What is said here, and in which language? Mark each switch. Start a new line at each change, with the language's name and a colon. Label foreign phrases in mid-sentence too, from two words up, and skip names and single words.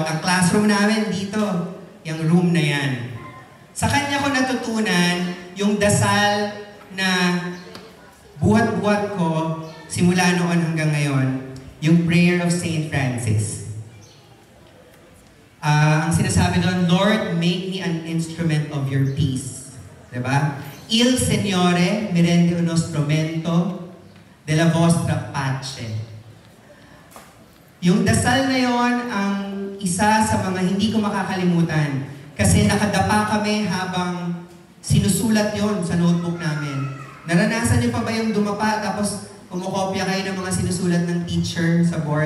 Filipino: Ang classroom namin dito, yung room na yan. Sa kanya ko natutunan yung dasal na buhat-buhat ko simula noon hanggang ngayon, yung
English: prayer of St.
Filipino: Francis. Ang sinasabi doon, Lord,
English: make me an instrument of your peace.
Filipino: Diba?
Italian: Il Signore mi rende uno strumento della vostra pace.
Filipino: Yung dasal na yon ang isa sa mga hindi ko makakalimutan. Kasi nakadapa kami habang sinusulat yon sa notebook namin. Naranasan niyo pa ba yung dumapa tapos kumukopya kayo ng mga sinusulat ng teacher sa board?